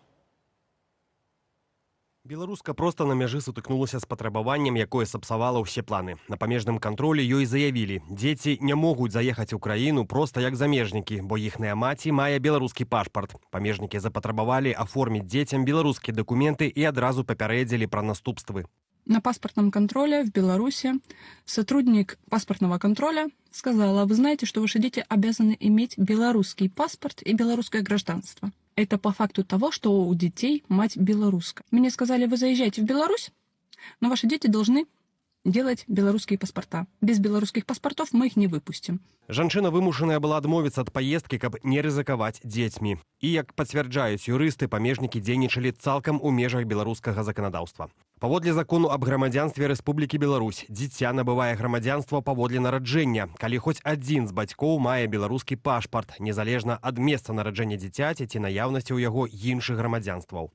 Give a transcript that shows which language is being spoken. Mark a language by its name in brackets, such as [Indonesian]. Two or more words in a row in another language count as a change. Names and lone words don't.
[Belarusian] Беларуска проста на мяжы сутыкнулася з патрабаваннем, якое сапсавала ўсе планы. На памежным кантролі ёй заявілі, дзеці не могуць заехаць у краіну проста як замежнікі, бо іхная маці мае беларускі пашпарт. Памежнікі запатрабавалі аформіць дзецям беларускія дакументы і адразу папярэдзілі пра наступствы. [Russian] На паспортном контроле в Беларуси сотрудник паспортного контроля сказала: вы знаете, что ваши дети обязаны иметь белорусский паспорт и белорусское гражданство. Это по факту того, что у детей мать белорусская. Мне сказали: вы заезжаете в Беларусь, но ваши дети должны делать белорусские паспорта. Без белорусских паспортов мы их не выпустим. [Belarusian] Жанчына вымушаная была адмовіцца ад паездкі, каб не рызыкаваць дзецьмі. І, як пацвярджаюць юрысты, памежнікі дзейнічалі цалкам у межах беларускага заканадаўства. Паводле закону аб грамадзянстве Рэспублікі Беларусь, дзіця набывае грамадзянства паводле нараджэння, калі хоць адзін з бацькоў мае беларускі пашпарт, незалежна ад месца нараджэння дзіцяці ці наяўнасці ў яго іншых грамадзянстваў.